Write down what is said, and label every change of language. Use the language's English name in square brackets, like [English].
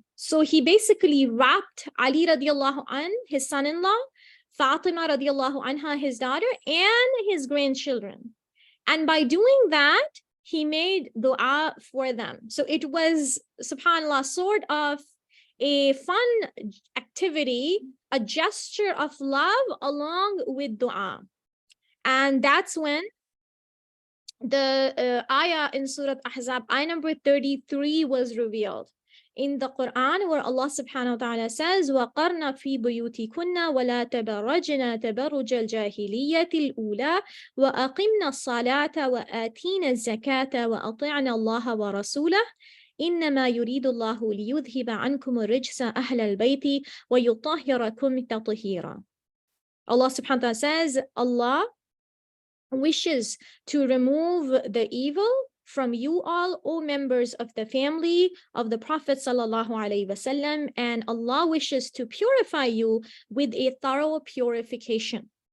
[English] So he basically wrapped Ali radiallahu anh, his son-in-law, Fatima radiallahu anha, his daughter, and his grandchildren. And by doing that, he made dua for them. So it was, subhanAllah, sort of a fun activity, a gesture of love along with dua. And that's when the ayah in Surah Ahzab, ayah number 33 was revealed in the Quran, where Allah subhanahu wa ta'ala says, [Arabic] وَقَرْنَ فِي بُيُوتِكُنَّ وَلَا تَبَرَّجْنَا تَبَرُّجَ الْجَاهِلِيَّةِ الْأُولَى وَأَقِمْنَا الصَّلَاةَ وَآتِينَا الزَّكَاةَ وَأَطِعْنَا اللَّهَ وَرَسُولَهُ إِنَّمَا يُرِيدُ اللَّهُ لِيُذْهِبَ عَنْكُمُ الرِّجْسَ أَهْلَ الْبَيْتِ وَيُطَهِّرَكُمْ تَطْهِيرًا. [English] Allah subhanahu wa ta'ala says, Allah wishes to remove the evil from you all, O members of the family of the Prophet sallallahu alaihi wasallam, and Allah wishes to purify you with a thorough purification.